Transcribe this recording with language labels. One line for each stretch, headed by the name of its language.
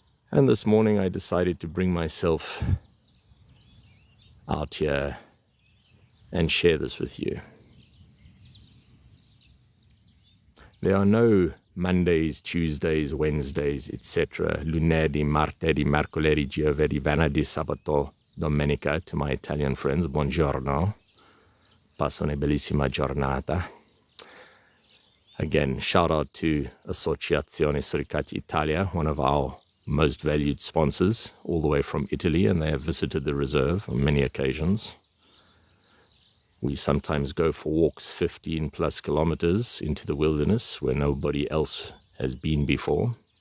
English: And this morning I decided to bring myself out here and share this with you. There are no Mondays, Tuesdays, Wednesdays, etc.
Italian: Lunedì, martedì, mercoledì, giovedì, venerdì, sabato, domenica.
English: To my Italian friends,
Italian: buongiorno. Passo una bellissima giornata.
English: Again, shout out to Associazione Suricati Italia, one of our most valued sponsors, all the way from Italy, and they have visited the reserve on many occasions. We sometimes go for walks 15 plus kilometers into the wilderness where nobody else has been before.